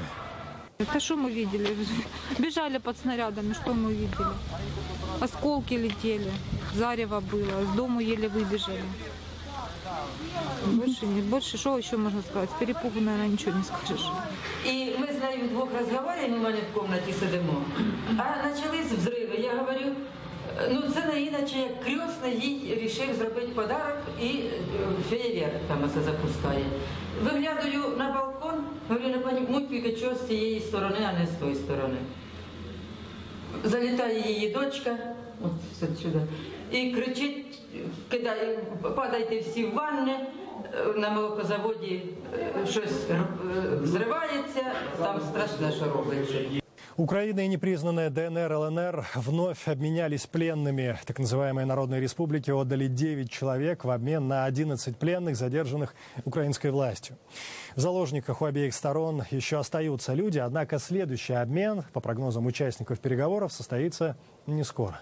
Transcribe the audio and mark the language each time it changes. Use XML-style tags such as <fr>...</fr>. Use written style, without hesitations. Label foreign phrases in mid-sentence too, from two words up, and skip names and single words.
<ru>Это что мы видели? Бежали под снарядами, что мы видели? Осколки летели, зарево было, с дому еле выбежали. Больше что еще можно сказать? С перепугу, наверное, ничего не скажешь. И мы с нею</ru> <uk>вдвох разговариваем, ми в комнаті сидимо, а почались взриви. Я говорю, ну це не іначе, як крестний їй вирішив зробити подарок і феєрверк там оце запускає. Виглядаю на балкон, говорю, не пойму тільки чого з цієї сторони, а не з тої сторони. Залітає її дочка, от сюди, і кричить, кидає, падайте всі в ванни, на молокозаводі щось взривається, там страшно, що робиться.</uk> <ru>Украина и непризнанная ДНР, ЛНР вновь обменялись пленными. Так называемые народные республики отдали 9 человек в обмен на 11 пленных, задержанных украинской властью. В заложниках у обеих сторон еще остаются люди, однако следующий обмен, по прогнозам участников переговоров, состоится не скоро.</ru>